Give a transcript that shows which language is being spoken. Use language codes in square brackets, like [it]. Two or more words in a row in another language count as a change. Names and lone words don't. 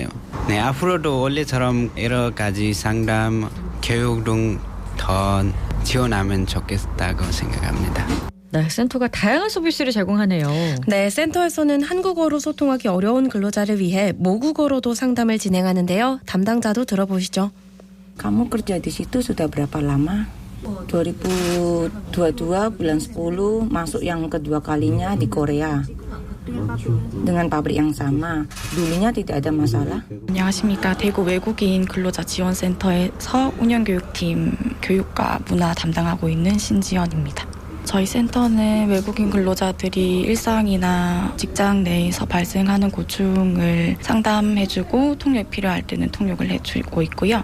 [ko] 네, 앞으로도 원래처럼 여러 가지 상담, 교육 등 더 지원하면 좋겠다고 생각합니다. 네, 센터가 다양한 서비스를 제공하네요. 네, 센터에서는 한국어로 소통하기 어려운 근로자를 위해 모국어로도 상담을 진행하는데요. 담당자도 들어보시죠. [id] Kamu kerja di situ sudah berapa lama? 2022 bulan 10 masuk yang kedua kalinya di Korea. dengan pabrik yang sama. dulunya tidak ada masalah. [ko] 안녕하십니까. 대구 외국인 근로자 지원센터에서 운영교육팀 교육과 문화 담당하고 있는 신지연입니다. 저희 센터는 외국인 근로자들이 일상이나 직장 내에서 발생하는 고충을 상담해주고 통역이 필요할 때는 통역을 해주고 있고요.